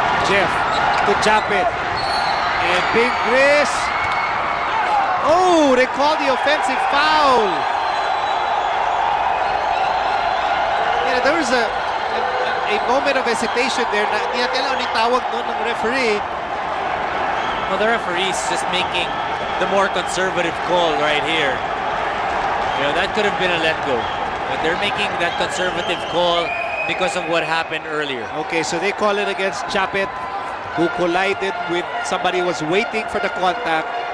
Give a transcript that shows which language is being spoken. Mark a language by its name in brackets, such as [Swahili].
[English] Jeff to Japet. And Big Chris. Oh, they call the offensive foul. Yeah, there was a moment of hesitation there. [Filipino] Hindi natin alam ang tawag noon ng referee. [English] Well, the referee's just making the more conservative call right here. That could have been a let go. But they're making that conservative call because of what happened earlier. Okay, so they call it against Japet, who collided with somebody who was waiting for the contact.